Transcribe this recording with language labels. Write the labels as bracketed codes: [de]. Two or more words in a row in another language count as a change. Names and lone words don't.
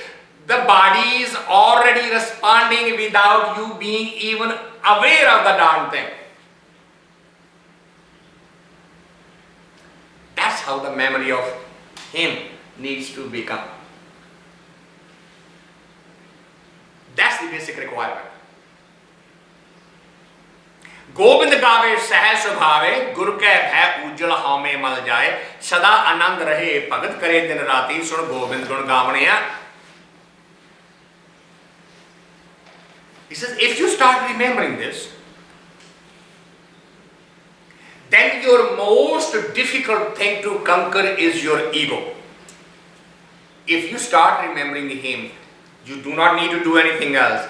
[en] The body is already responding without you being even aware of the darn thing. That's how the memory of him needs to become. That's the basic requirement. [pa] ਗੋਵਿੰਦ ਗਾਵੈ ਸਹਜ ਸੁਭਾਵੈ ਗੁਰ ਕੈ ਭੈ ਊਜਲ ਹਉਮੈ ਮਲੁ ਜਾਏ ਸਦਾ ਅਨੰਦ ਰਹੈ ਭਗਤਿ ਕਰੇ ਦਿਨ ਰਾਤਿ ਸੁਣਿ ਗੋਵਿੰਦ ਗੁਣ ਗਾਵਣਿਆ. [en] He says, if you start remembering this, then your most difficult thing to conquer is your ego. If you start remembering him, you do not need to do anything else.